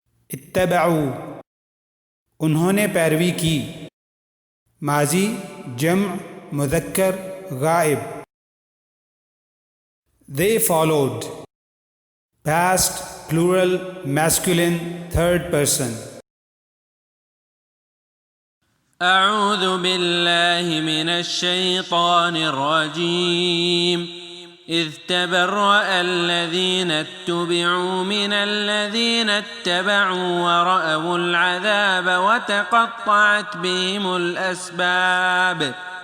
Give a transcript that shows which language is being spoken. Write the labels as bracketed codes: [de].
[hi] इत्तबअू उन्होंने पैरवी की, माजी जम्अ मुज़क्कर गायब। [en] They followed, past plural masculine third person. [ar] أعوذ بالله من الشيطان الرجيم. إذ تبرأ الذين اتبعوا من الذين اتبعوا ورأوا العذاب وتقطعت بهم الأسباب.